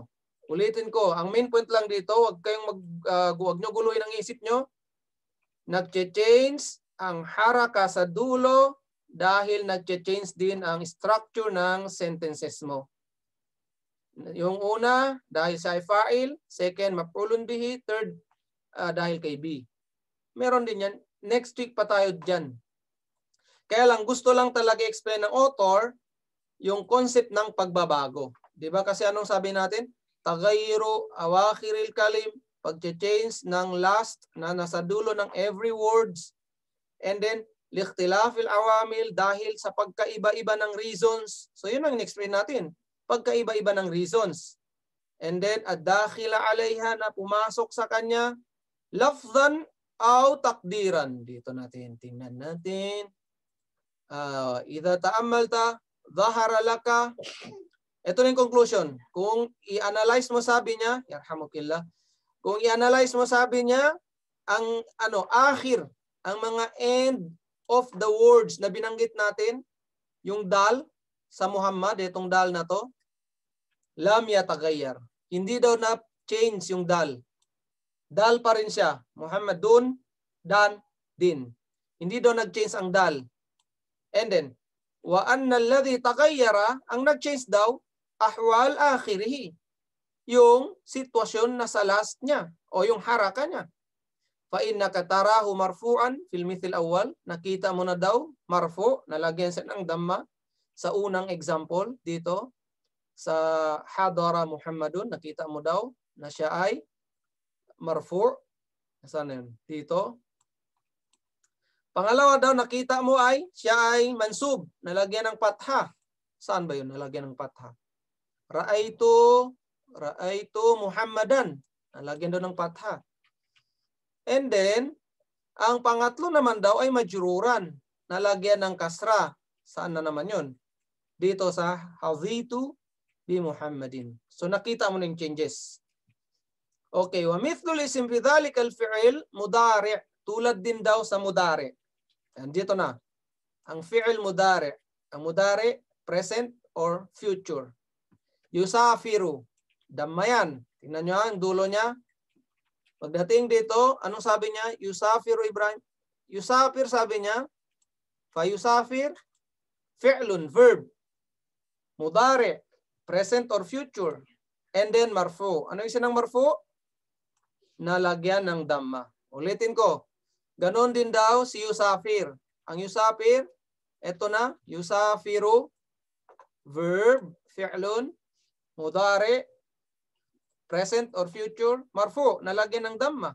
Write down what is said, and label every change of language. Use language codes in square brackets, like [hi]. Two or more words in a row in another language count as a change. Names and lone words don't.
[tl] Ulitin ko, ang main point lang dito, huwag nyo guluhin ang isip nyo. Nag-change ang haraka sa dulo dahil nag-change din ang structure ng sentences mo. Yung una, dahil sa fa'il. [ar] Second, مفعول به. [tl] Third, dahil kay B. Meron din yan. Next week pa tayo dyan. Kaya lang, gusto lang talaga explain ng author yung concept ng pagbabago. Diba? Kasi anong sabi natin? [ar] تغيير أواخر الكلم, [tl] pag-change ng last na nasa dulo ng every words. [en] And then, [ar] لاختلاف العوامل [tl] dahil sa pagkaiba-iba ng reasons. So yun ang in-explain natin. Pagkaiba-iba ng reasons. [en] And then, [ar] الداخلة عليها [tl] na pumasok sa kanya, [ar] لفظا أو تقديرا. [tl] Dito natin, tingnan natin. [ar] إذا تأملت، ظهر لك. [tl] Ito na yung conclusion. Kung i-analyze mo sabi niya, yarhamukillah, kung i-analyze mo sabi niya, ang akhir, ang mga [en] end of the words [tl] na binanggit natin, yung dal sa Muhammad, itong dal na to, [ar] لم يتغير. [tl] Hindi daw na change yung dal. Dal pa rin siya. Muhammadun, dan, din. Hindi daw nag-change ang dal. [en] And then, [ar] وأن الذي تغير, [tl] ang nag-change daw, [ar] أحوال آخره. [tl] Yung sitwasyon na sa last niya o yung haraka niya. [ar] فإنك تراه مرفوعا في المثال الأول, [tl] nakita mo na daw marfu, nalagyan siya ng damma sa unang example dito sa hadara Muhammadun, nakita mo daw na siya ay marfu. Saan yun? Dito. Pangalawa daw, nakita mo ay siya ay mansub, nalagyan ng patha. Saan ba yun nalagyan ng patha? [ar] رأيت محمدا, [tl] nalagyan daw ng patha. [en] And then, [tl] ang pangatlo naman daw ay majruran, nalagyan ng kasra. Saan na naman yun? Dito sa [ar] حزت بمحمد. [tl] So nakita mo ng changes. [ar] أوكي، ومثل الاسم في ذلك الفعل المضارع', [tl] tulad din daw sa mudari'. And dito na. Ang fi'l mudari', ang mudari' [en] present or future. [tl] Yusafiru, damma yan. Tingnan niyo ang dulo niya. Pagdating dito, anong sabi niya? [ar] يسافر إبراهيم. يسافر [tl] sabi niya. [ar] فيسافر، فعل, [en] verb. Mudari', present or future. And then marfu. [tl] Ano yung sinang marfu? Nalagyan ng damma. Ulitin ko. Ganon din daw si Yusafir. Ang Yusafir, eto na, Yusafiru, [en] verb, [ar] فعل، مضارع', [en] present or future, marfu, [tl] nalagyan ng damma.